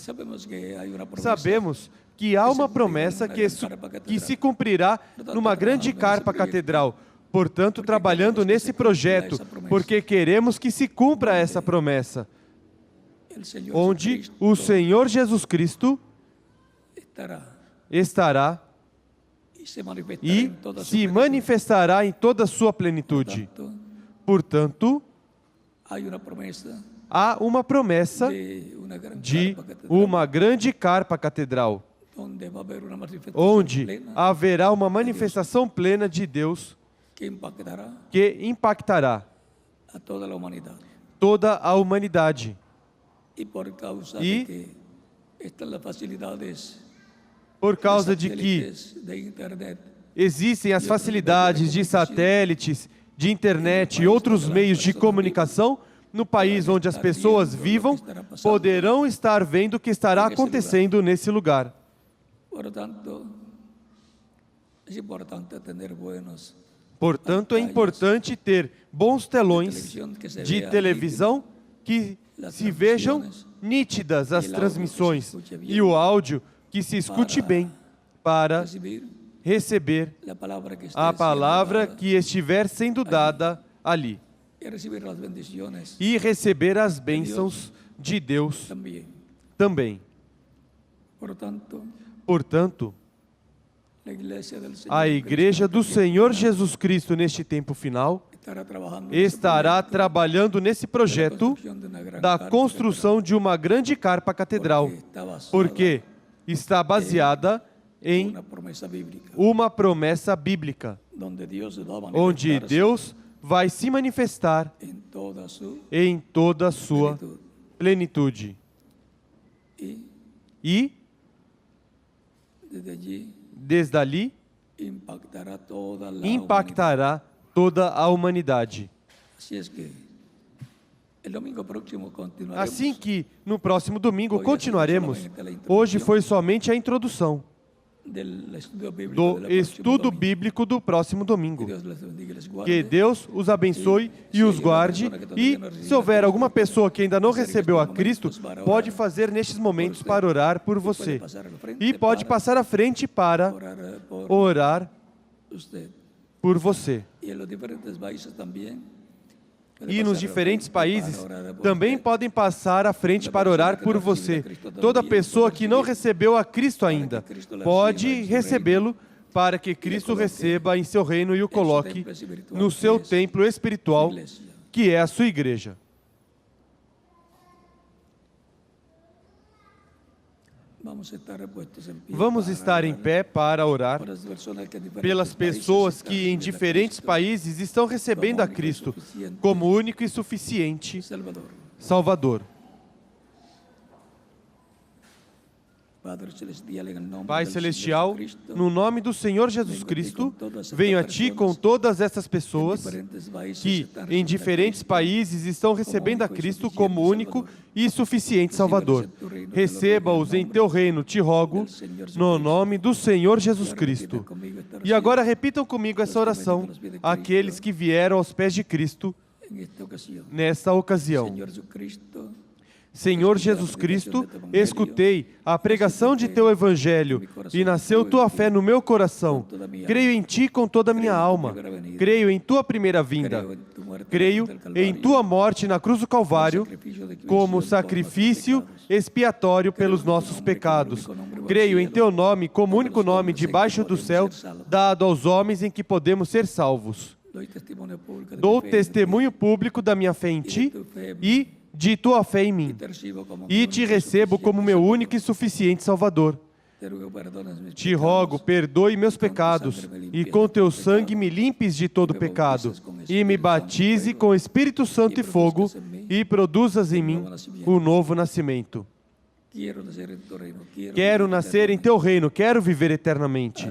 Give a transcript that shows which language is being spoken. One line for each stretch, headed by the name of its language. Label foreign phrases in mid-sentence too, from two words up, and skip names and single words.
Portuguese: Sabemos que há uma promessa que se cumprirá numa grande carpa catedral. Portanto, trabalhando nesse projeto, porque queremos que se cumpra essa promessa, onde o Senhor Jesus Cristo estará se manifestará e
Spanish: en toda su se plenitud.
Portuguese: manifestará em toda a sua plenitude. Portanto, Portanto,
Spanish: hay una promesa
Portuguese: há uma promessa
Spanish: de una gran
Portuguese: de
Spanish: carpa catedral,
Portuguese: uma grande carpa catedral,
Spanish: donde va a haber una manifestación
Portuguese: onde
Spanish: plena
Portuguese: haverá uma manifestação plena de Deus
Spanish: que impactará
Portuguese: que impactará
Spanish: a toda la humanidad.
Portuguese: toda a humanidade.
Spanish: Y por causa Y- de que están las facilidades
Portuguese: Por de causa de que
Spanish: satélites, de internet,
Portuguese: existem as facilidades de satélites, de internet e outros meios de comunicação, no país onde as pessoas vivam, poderão estar vendo o que estará acontecendo nesse lugar.
Spanish: por lo tanto, es importante tener buenos
Portuguese: Portanto, é importante ter bons telões de televisão que se vejam nítidas as transmissões e o áudio que se escute bem para
Spanish: recibir
Portuguese: receber
Spanish: la palabra que esté
Portuguese: a
Spanish: siendo
Portuguese: palavra
Spanish: dada
Portuguese: que estiver sendo dada ali
Spanish: y recibir las bendiciones
Portuguese: e receber as bênçãos de Deus
Spanish: también.
Portuguese: também.
Spanish: Por lo tanto,
Portuguese: Portanto,
Spanish: la iglesia del Señor
Portuguese: a Igreja do
Spanish: Cristo
Portuguese: Senhor Jesus Cristo neste tempo final
Spanish: estará trabajando
Portuguese: estará trabalhando nesse projeto
Spanish: construcción de una gran
Portuguese: da
Spanish: carpa
Portuguese: construção de uma grande carpa catedral,
Spanish: porque está basada
Portuguese: porque está baseada
Spanish: en
Portuguese: em
Spanish: una promesa bíblica,
Portuguese: uma promessa bíblica,
Spanish: donde Dios va a
Portuguese: onde
Spanish: manifestarse
Portuguese: Deus vai se manifestar
Spanish: en toda su
Portuguese: em toda a sua
Spanish: plenitud.
Portuguese: plenitude.
Spanish: Y
Portuguese: E,
Spanish: desde allí
Portuguese: desde ali,
Spanish: impactará toda la humanidad.
Portuguese: impactará toda a humanidade.
Spanish: Así es que el domingo próximo continuaremos.
Portuguese: Assim que, no próximo domingo, continuaremos. Hoje foi somente a introdução
Spanish: del estudio bíblico
Portuguese: do
Spanish: del próximo
Portuguese: estudo
Spanish: domingo.
Portuguese: bíblico do próximo
Spanish: Que
Portuguese: domingo.
Spanish: Deus les bendiga y les guarde.
Portuguese: Que Deus os abençoe e os guarde. E, se houver alguma pessoa que ainda não recebeu a Cristo, pode fazer nestes momentos para orar por você.
Spanish: Pasar al frente
Portuguese: E pode
Spanish: para
Portuguese: passar à frente para
Spanish: orar por
Portuguese: orar
Spanish: usted.
Portuguese: por você.
Spanish: Y en los diferentes países también. puede
Portuguese: E
Spanish: pasar
Portuguese: nos
Spanish: al
Portuguese: diferentes
Spanish: frente para
Portuguese: países
Spanish: orar por
Portuguese: também
Spanish: usted.
Portuguese: podem passar à frente para orar por você. Toda pessoa que não recebeu a Cristo ainda pode recebê-lo para que Cristo receba em seu reino e o coloque no seu templo espiritual, que é a sua igreja.
Spanish: Vamos estar repuestos en pie
Portuguese: Vamos
Spanish: para
Portuguese: estar em
Spanish: orar
Portuguese: pé para orar
Spanish: por las personas que en diferentes
Portuguese: pelas
Spanish: países
Portuguese: pessoas
Spanish: están
Portuguese: que em
Spanish: recibiendo a
Portuguese: diferentes
Spanish: Cristo
Portuguese: países estão recebendo a Cristo como único e suficiente
Spanish: Salvador.
Portuguese: Salvador.
Spanish: Padre celestial, en el nombre
Portuguese: Pai
Spanish: del
Portuguese: celestial,
Spanish: Señor Jesucristo,
Portuguese: no nome do Senhor Jesus Cristo, venho a Ti com todas essas pessoas
Spanish: diferentes países
Portuguese: que
Spanish: están
Portuguese: em
Spanish: recibiendo a
Portuguese: diferentes
Spanish: Cristo.
Portuguese: países estão recebendo a Cristo como único e suficiente Salvador. Receba-os em Teu reino, te rogo, no nome do Senhor Jesus Cristo. E agora repitam comigo essa oração, aqueles que vieram aos pés de Cristo
Spanish: En esta ocasión,
Portuguese: nesta ocasião.
Spanish: Señor Jesucristo,
Portuguese: Senhor Jesus Cristo, escutei a pregação de Teu Evangelho e nasceu Tua fé no meu coração. Creio em Ti com toda a minha alma. Creio em Tua primeira vinda. Creio em Tua morte na cruz do Calvário como sacrifício expiatório pelos nossos pecados. Creio em Teu nome como único nome debaixo do céu dado aos homens em que podemos ser salvos.
Spanish: doy testimonio público de
Portuguese: Dou
Spanish: mi fe en ti,
Portuguese: testemunho público da minha fé em Ti e de Tua fé em mim.
Spanish: te recibo como mi
Portuguese: E
Spanish: único
Portuguese: Te
Spanish: y
Portuguese: recebo
Spanish: suficiente
Portuguese: como meu
Spanish: Salvador.
Portuguese: único e suficiente Salvador.
Spanish: Te ruego perdones mis
Portuguese: Te
Spanish: pecados,
Portuguese: rogo, perdoe meus pecados e com Teu sangue me limpes de todo pecado e me batize com Espírito Santo e fogo e produzas em mim o novo nascimento.
Spanish: quiero nacer en tu reino,
Portuguese: Quero nascer em Teu reino, quero viver eternamente.